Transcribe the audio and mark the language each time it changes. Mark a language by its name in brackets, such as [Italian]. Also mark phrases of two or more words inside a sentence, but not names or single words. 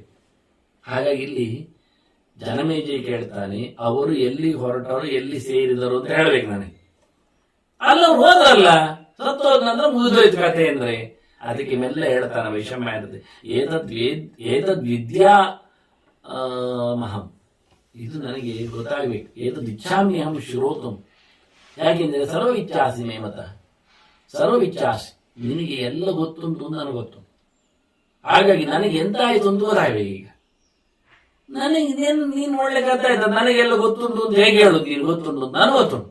[Kannada] ಹಾಗಾಗಿ ಇಲ್ಲಿ ಜನಮೇಜಯ ಕೇಳ್ತಾನೆ ಅವರು ಎಲ್ಲಿ ಹೊರಟರು, ಎಲ್ಲಿ ಸೇರಿದರು ಅಂತ ಹೇಳ್ಬೇಕು ನನಗೆ. ಅಲ್ಲ ಹೋದ್ರಲ್ಲ, ಸತ್ತೋದ ನಂತರ ಮುಗಿದೋಯ್ತು ಕಥೆ ಅಂದ್ರೆ. ಅದಕ್ಕೆ ಮೆಲ್ಲ ಹೇಳ್ತಾನೆ ವೈಷಮ್ಯ, [Sanskrit] ಏತದ್ ವಿದ್ಯಾ ಮಹಂ, [Kannada] ಇದು ನನಗೆ ಗೊತ್ತಾಗಬೇಕು. [Sanskrit] ಏತದ್ ಇಚ್ಛಾಮಿ ಅಹಂ ಶ್ರೋತಂ. [Kannada] ಯಾಕೆಂದ್ರೆ [Sanskrit] ಸರ್ವವಿಚ್ಛಾಸಿ ಮೇಮತ, [Kannada] ಸರ್ವವಿಚ್ಛಾಸಿ, ನಿನಗೆ ಎಲ್ಲ ಗೊತ್ತುಂಟು ನನಗೆ ಗೊತ್ತು. ಹಾಗಾಗಿ ನನಗೆ ಎಂತ ಆಯ್ತು ಅಂತ ಗೊತ್ತಾಗಬೇಕು. ಈಗ ನನಗೆ ನೀನು ಒಳ್ಳೆ ಕಥೆ ಆಯ್ತು, ನನಗೆಲ್ಲ ಗೊತ್ತುಂಟು ಅಂತ ಹೇಗೆ ಹೇಳುದು? ನೀನು ಗೊತ್ತುಂಟು ಅಂತ ನನಗೆ ಗೊತ್ತುಂಟು.